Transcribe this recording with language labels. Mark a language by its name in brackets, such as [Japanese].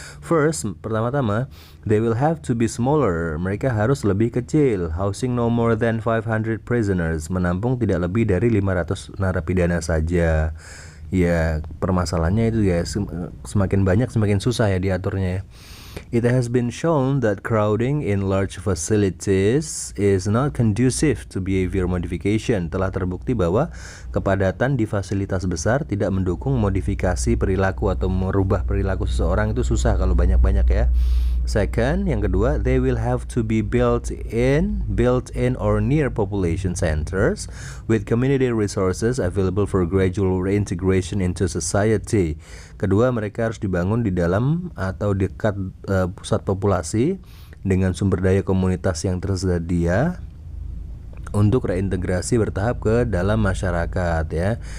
[English] First, pertama-tama they will have to be smaller. [Indonesian] Mereka harus lebih kecil. [English] Housing no more than 500 prisoners, [Indonesian] menampung tidak lebih dari 500 narapidana saja. Ya, permasalahannya itu ya, semakin banyak semakin susah ya diaturnya ya. [English] It has been shown that crowding in large facilities is not conducive to behavior modification. [Indonesian] Telah terbukti bahwa kepadatan di fasilitas besar tidak mendukung modifikasi perilaku atau merubah perilaku seseorang. Itu susah kalau banyak-banyak ya. [English] Second, [Indonesian] yang kedua, [English] they will have to be built in or near population centers with community resources available for gradual reintegration into society. [Indonesian] Kedua, mereka harus dibangun di dalam atau dekat pusat populasi dengan sumber daya komunitas yang tersedia untuk reintegrasi bertahap ke dalam masyarakat ya.